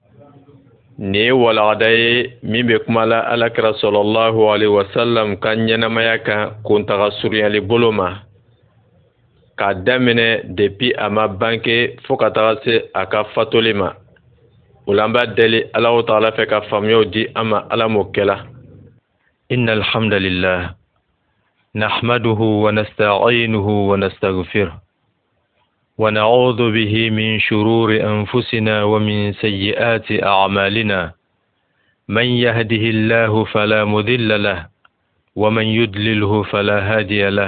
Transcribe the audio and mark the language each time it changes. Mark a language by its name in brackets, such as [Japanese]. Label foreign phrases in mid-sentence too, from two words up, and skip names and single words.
[Bambara] ni walagadaye min be kumala alakira [Arabic] صلى الله عليه وسلم [Bambara] kan ɲɛnamaya kan kuntaga surunyali bolo ma k'a daminɛ depuis a ma banke fo ka taga se a ka fatoli ma. O la an b'a deli Alahu Taala fɛ ka faamuyaw di an ma, Ala m'o kɛla. [Arabic] إن الحمد لله نحمده ونستعينه ونستغفره ونعوذ به من شرور أنفسنا ومن سيئات أعمالنا. من يهده الله فلا مضل له ومن يضلل فلا هادي له.